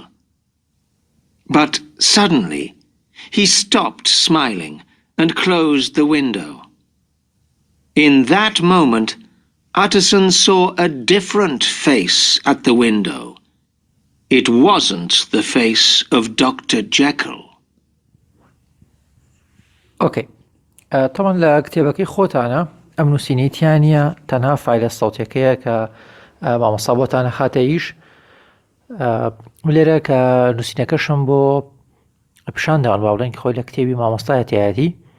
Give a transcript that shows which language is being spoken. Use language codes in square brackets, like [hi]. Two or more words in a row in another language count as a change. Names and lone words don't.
[en] But suddenly he stopped smiling and closed the window. In that moment, Utterson saw a different face at the window. It wasn't the face of Dr. Jekyll. [ckb] ئۆکەی تەمەن لە کتێبەکەی خۆتانە ئەم نووسینەیتیانە تەنها فایلە سەوتیەکەیە کە مامۆستا بۆتانە خاتە ئیش لێرە کە نووسینەکەشم بۆ پیشانداوان باوڵێن کە خۆی لە کتێبی مامۆستایەتیایەتی